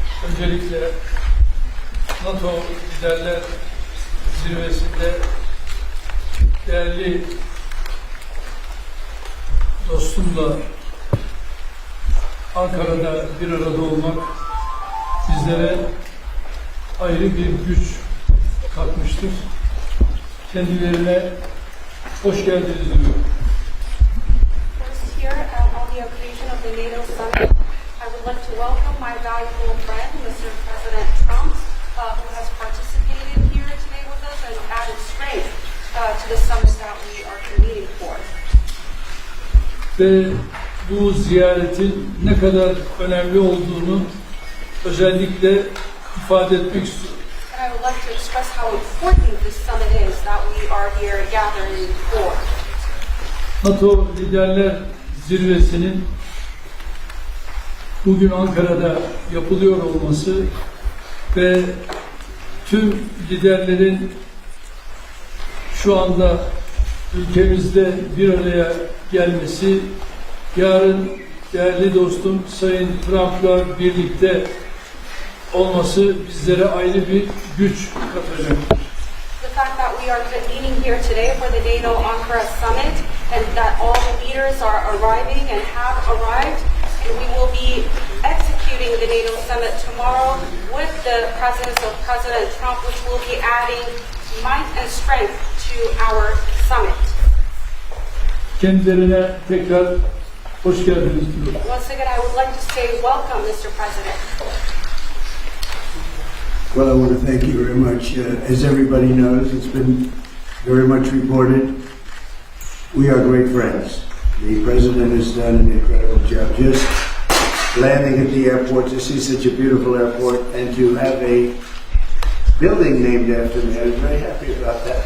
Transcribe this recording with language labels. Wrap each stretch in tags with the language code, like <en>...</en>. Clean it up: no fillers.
<tr>Öncelikle NATO Liderler Zirvesi'nde değerli dostumla Ankara'da bir arada olmak bizlere ayrı bir güç katmıştır. Kendilerine hoş geldiniz diyorum.</tr> <en>Here on the occasion of the NATO Summit, I would like to welcome my valuable friend, Mr. President Trump, who has participated here today with us and added strength to the summit that we are convening for.</en> <tr>Ve bu ziyaretin ne kadar önemli olduğunu özellikle ifade etmek istiyorum.</tr> <en>And I would like to express how important this summit is that we are here gathering for.</en> <tr>NATO Liderler Zirvesi'nin bugün Ankara'da yapılıyor olması ve tüm liderlerin şu anda ülkemizde bir araya gelmesi, yarın değerli dostum Sayın Trump'la birlikte olması bizlere ayrı bir güç katacaktır.</tr> <en>The fact that we are meeting here today for the NATO Ankara Summit and that all the leaders are arriving and have arrived, and we will be executing the NATO Summit tomorrow with the presence of President Trump, which will be adding might and strength to our summit.</en> <tr>Kendilerine tekrar hoş geldiniz diyorum.</tr> <en>Once again, I would like to say welcome, Mr. President. Well, I want to thank you very much. As everybody knows, it's been very much reported. We are great friends. The President has done an incredible job. Just landing at the airport to see such a beautiful airport and to have a building named after me. I was very happy about that.</en>